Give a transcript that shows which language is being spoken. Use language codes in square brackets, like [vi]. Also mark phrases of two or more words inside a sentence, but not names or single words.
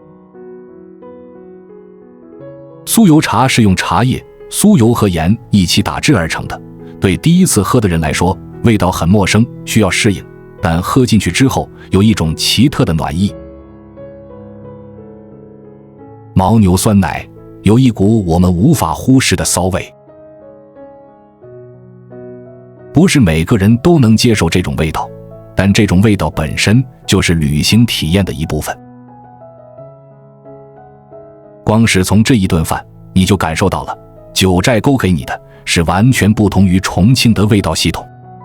[zh] 酥油茶是用茶葉、酥油和鹽一起打制而成的，對第一次喝的人來說，味道很陌生，需要適應，但喝進去之後，有一種奇特的暖意。牦牛酸奶有一股我們無法忽視的騷味，不是每個人都能接受這種味道，但這種味道本身就是旅行體驗的一部分。光是從這一頓飯，你就感受到了九寨溝給你的是完全不同於重慶的味道系統。